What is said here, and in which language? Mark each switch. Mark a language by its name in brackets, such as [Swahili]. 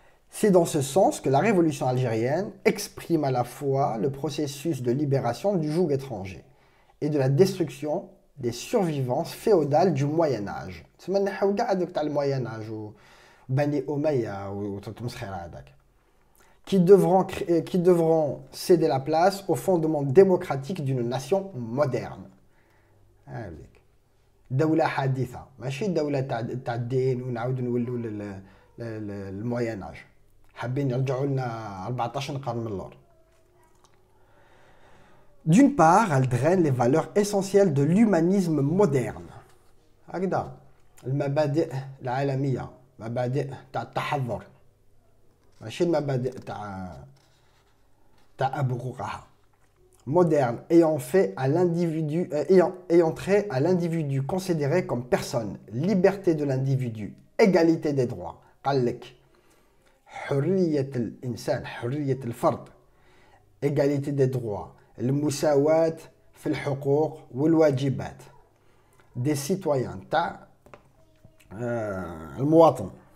[French] C'est dans ce sens que la révolution algérienne exprime à la fois le processus de libération du joug étranger et de la destruction des survivances féodales du Moyen-Âge. C'est le Moyen-Âge ou Bani Omeya ou qui devront céder la place au fondement démocratique d'une nation moderne. [Arabic] دولة حديثة ماشي دولة تاع الدين ونعاودو نولوا للموين اج حابين يرجعوا لنا 14 قرن من اللور. [French] D'une part, elle draine les valeurs essentielles de l'humanisme moderne. [Arabic] هكذا المبادئ العالمية مبادئ تاع التحضر ماشي المبادئ تاع أبو قوقعة. [French] Moderne ayant trait à l'individu considéré comme personne, liberté de l'individu, égalité des droits. [Arabic] قال لك حرية الإنسان حرية الفرد [French] égalité des droits [Arabic] المساواة في الحقوق والواجبات [French] des citoyens [Arabic] تاع المواطن.